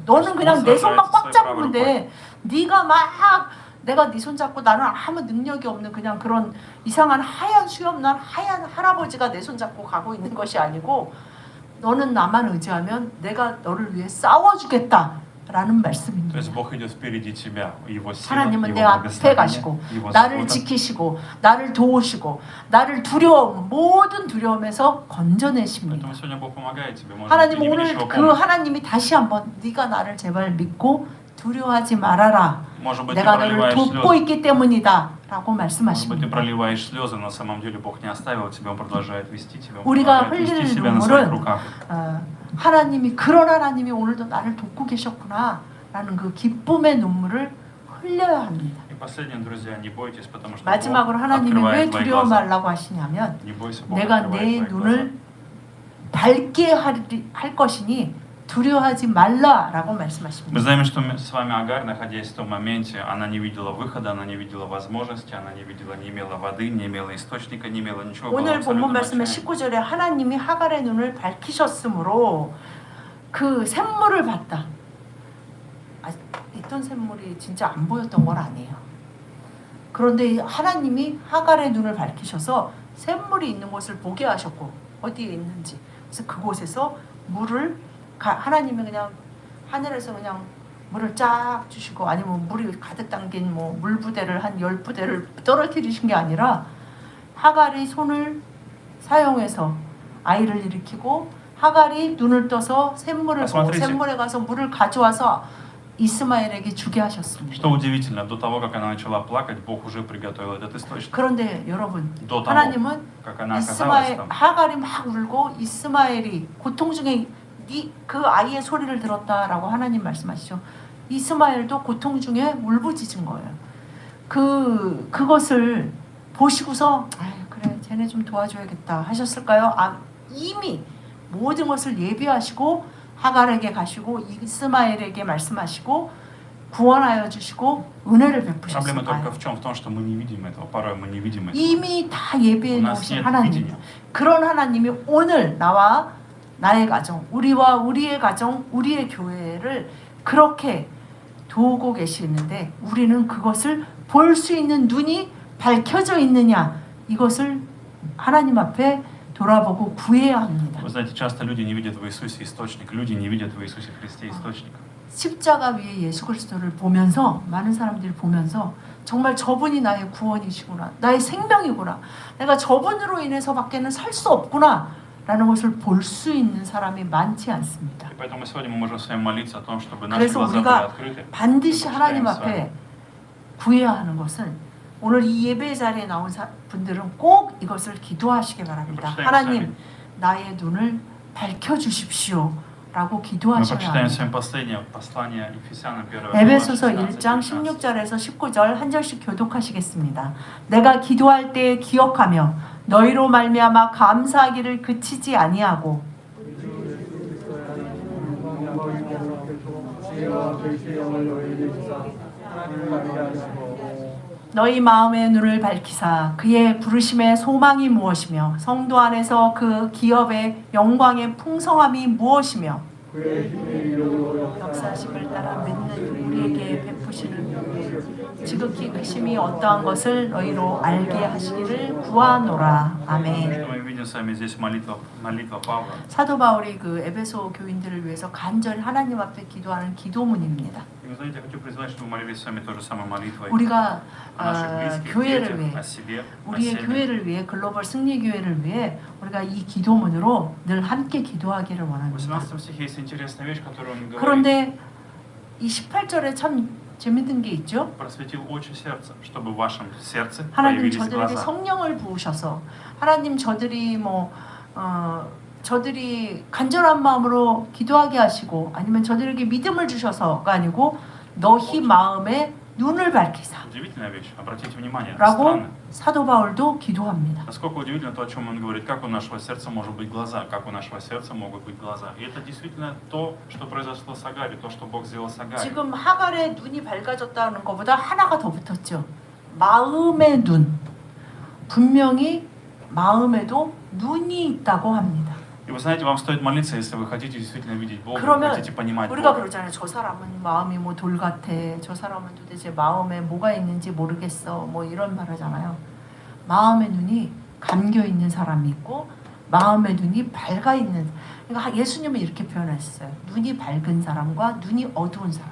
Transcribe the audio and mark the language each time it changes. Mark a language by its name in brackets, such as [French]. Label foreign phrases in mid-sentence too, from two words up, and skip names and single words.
[Korean] 너는 그냥 내 손만 꽉 잡으면 돼. 네가 막 내가 네 손 잡고 나는 아무 능력이 없는 그냥 그런 이상한 하얀 수염난 하얀 할아버지가 내 손 잡고 가고 있는 것이 아니고 너는 나만 의지하면 내가 너를 위해 싸워주겠다라는 말씀입니다. [Russian] То есть Бог идет впереди тебя, Его сила, [Korean] 하나님은 내 [Russian] Его [Korean] 앞에 [Russian] благословение, [Korean] 가시고 [Russian] Его [Korean] 나를 [Russian] забота. [Korean] 지키시고 나를 도우시고 나를 두려움 모든 두려움에서 건져내십니다. [Russian] Поэтому сегодня Бог помогает тебе. Может быть, ты [Korean] 하나님 [Russian] не [Korean] 오늘 [Russian] видишь его [Korean] 그 [Russian] помощи. [Korean] 하나님이 다시 한번 네가 나를 제발 믿고 두려워하지 말아라. [Russian] Может быть, ты [Korean] 내가 너를 [Russian] проливаешь [Korean] 돕고 [Russian] слезы. [Korean] 있기 때문이다 라고 [Russian] Может быть, ты [Korean] 말씀하십니다. [Russian] проливаешь слезы, но на самом деле Бог не оставил тебя, Он продолжает вести тебя, Он [Korean] 우리가 [Russian] продолжает вести [Korean] 흘릴 [Russian] себя на своих [Korean] 눈물은 [Russian] руках. [Korean] 하나님이 그런 하나님이 오늘도 나를 돕고 계셨구나 라는 그 기쁨의 눈물을 흘려야 합니다. [Russian] И последнее, друзья, не бойтесь, потому что Бог [Korean] 마지막으로 하나님이 왜 [Russian] открывает твои [Korean] 두려워 [Russian] глаза. [Korean] 말라고 하시냐면 [Russian] Не бойся, Бог [Korean] 내가 [Russian] открывает [Korean] 내 [Russian] твои глаза. [Korean] 눈을 밝게 할 것이니 두려워하지 말라라고 [Russian] Мы [Korean] 말씀하십니다. [Russian] знаем, что с вами Агарь, находясь в том моменте, она не видела выхода, она не видела возможности, она не видела, не имела воды, не имела источника, не имела ничего. была [Korean] 오늘 [Russian] в [Korean] 본문 [Russian] абсолютном [Korean] 말씀의 [Russian] отчаянии. [Korean] 19절에 하나님이 하갈의 눈을 밝히셨으므로 그 샘물을 봤다. 있던 샘물이 진짜 안 보였던 건 아니에요. 그런데 하나님이 하갈의 눈을 밝히셔서 샘물이 있는 곳을 보게 하셨고 어디에 있는지 그래서 그곳에서 물을 하나님이 그냥 하늘에서 그냥 물을 쫙 주시고 아니면 물이 가득 담긴 뭐 물부대를 한 10부대를 떨어뜨리신 게 아니라 하갈이 손을 사용해서 아이를 일으키고 하갈이 눈을 떠서 샘물을 보고 샘물에 가서 물을 가져와서 이스마엘에게 주게 하셨습니다. [Russian] Что удивительно, до того, как она начала плакать, Бог уже приготовил этот источник. [Korean] 그런데 여러분, [Russian] До того, [Korean] 하나님은 [Russian] как она оказалась [Korean] 이스마엘 [Russian] там. [Korean] 하갈이 막 울고 이스마엘이 고통 중에 그 아이의 소리를 들었다라고 하나님 말씀하시죠. 이스마엘도 고통 중에 울부짖은 거예요. 그것을 보시고서 그래 쟤네 좀 도와줘야겠다 하셨을까요? 이미 모든 것을 예비하시고 하갈에게 가시고 이스마엘에게 말씀하시고 구원하여 주시고 은혜를 [Russian] Проблема только [Korean] 베푸셨어요. [Russian] в чем? В том, что мы не видим этого. Порой мы не видим этого. [Korean] 이미 다 예비해 [Russian] У нас [Korean] 놓으신 [Russian] нет [Korean] 하나님. [Russian] видения. [Korean] 그런 하나님이 오늘 나와 나의 가정, 우리와 우리의 가정, 우리의 교회를 그렇게 도우고 계시는데 우리는 그것을 볼 수 있는 눈이 밝혀져 있느냐 이것을 하나님 앞에 돌아보고 구해야 합니다. [Russian] Вы знаете, часто люди не видят в Иисусе источник. Люди не видят в Иисусе Христе источник. [Korean] 십자가 위에 예수 그리스도를 보면서 많은 사람들이 보면서 정말 저분이 나의 구원이시구나. 나의 생명이구나. 내가 저분으로 인해서밖에는 살 수 없구나. 라는 것을 볼 수 있는 사람이 많지 않습니다. [Russian] И поэтому сегодня мы можем с вами молиться о том, чтобы наши [Korean] 그래서 [Russian] глаза были [Korean] 우리가 [Russian] открыты. [Korean] 반드시 [Russian] Мы [Korean] 하나님 [Russian] почитаем с вами. [Korean] 앞에 구해야 하는 것은 오늘 이 예배 자리에 나온 분들은 꼭 이것을 기도하시기 바랍니다. 하나님, 나의 눈을 밝혀주십시오. 라고 [Russian] Мы [Korean] 기도하셔야 [Russian] почитаем с [Korean] 합니다. [Russian] вами последнее послание Ефесянам 1 [Korean] 에베소서 [Russian] глава [Korean] 1장 16-19. 16절에서 19절 한 절씩 교독하시겠습니다. 내가 기도할 때 기억하며 너희로 말미암아 감사하기를 그치지 아니하고 너희 마음의 눈을 밝히사 그의 부르심의 소망이 무엇이며 성도 안에서 그 기업의 영광의 풍성함이 무엇이며 역사심을 따라 믿는 우리에게 베푸시는 지극히 크심이 어떠한 것을 너희로 알게 하시기를 구하노라. 아멘. [Russian] Что мы видим с вами здесь молитва Павла. [Korean] 사도 바울이 그 에베소 교인들을 위해서 간절히 하나님 앞에 기도하는 기도문입니다. [Russian] И вы знаете, я хочу признать, что мы молились с вами той же самой молитвой [Korean] 우리가 [Russian] о наших близких, [Korean] 교회를 [Russian] детях, [Korean] 위해 [Russian] о себе, о [Korean] 우리의 [Russian] семье. [Korean] 교회를 위해 글로벌 승리 교회를 위해 우리가 이 기도문으로 늘 함께 기도하기를 [Russian] В [Korean] 원합니다. [Russian] 18 стихе есть интересная вещь, которую он говорит. [Korean] 그런데 이 18절에 참 재밌는 게 있죠. [Russian] Просветил очи сердца, чтобы в вашем сердце [Korean] 하나님 [Russian] появились [Korean] 저들에게 [Russian] глаза. [Korean] 성령을 부으셔서 하나님 저들이 저들이 간절한 마음으로 기도하게 하시고 아니면 저들에게 믿음을 주셔서가 아니고 너희 마음에 눈을 밝히사 [Russian] Удивительная вещь. Обратите внимание, это [Korean] 라고 [Russian] странно. [Korean] 사도 바울도 기도합니다. [Russian] Насколько удивительно то, о чем он говорит, как у нашего сердца может быть глаза, как у нашего сердца могут быть глаза. И это действительно то, что произошло с Агари, то, что Бог сделал с Агари. [Korean] 지금 하갈의 눈이 밝아졌다는 것보다 하나가 더 붙었죠. 마음의 눈. 분명히 마음에도 눈이 있다고 합니다. [Russian] И вы знаете, вам стоит молиться, если вы хотите действительно видеть Бога, [Korean] 그러면 [Russian] хотите понимать [Korean] 우리가 [Russian] Бога. [Korean] 그러잖아요. 저 사람은 마음이 뭐 돌 같아. 저 사람은 도대체 마음에 뭐가 있는지 모르겠어. 뭐 이런 말 하잖아요. 마음의 눈이 감겨 있는 사람이 있고 마음의 눈이 밝아 있는. 그러니까 예수님은 이렇게 표현하셨어요. 눈이 밝은 사람과 눈이 어두운 사람.